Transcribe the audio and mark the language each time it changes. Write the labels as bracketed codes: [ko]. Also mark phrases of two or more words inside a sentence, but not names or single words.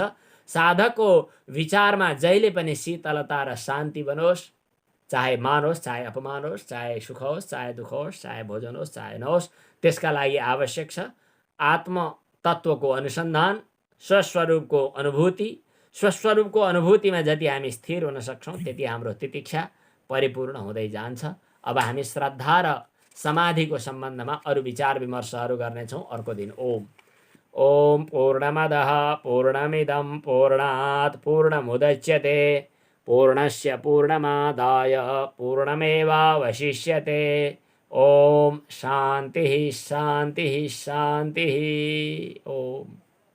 [ne] साधकको विचारमा जहिले पनि शीतलता र शान्ति बनोस्, चाहे मान होस्, चाहे अपमान होस्, चाहे सुख होस्, चाहे दुःख होस्, चाहे भोजन होस्, चाहे नहोस्, त्यसका लागि आवश्यक छ आत्म तत्त्वको अनुसन्धान, स्वस्वरूपको अनुभूति। स्वस्वरूपको अनुभूतिमा जति हामी स्थिर हुन सक्छौँ त्यति हाम्रो तितिक्षा परिपूर्ण हुँदै जान्छ। अब हामी श्रद्धा र समाधिको सम्बन्धमा अरू विचार विमर्शहरू गर्नेछौँ अर्को दिन। [sa] ओम पूर्णमदः पूर्णमिदं पूर्णात् पूर्णमुदच्यते पूर्णस्य पूर्णमादाय पूर्णमेवावशिष्यते। ओम शांति शांति शांति।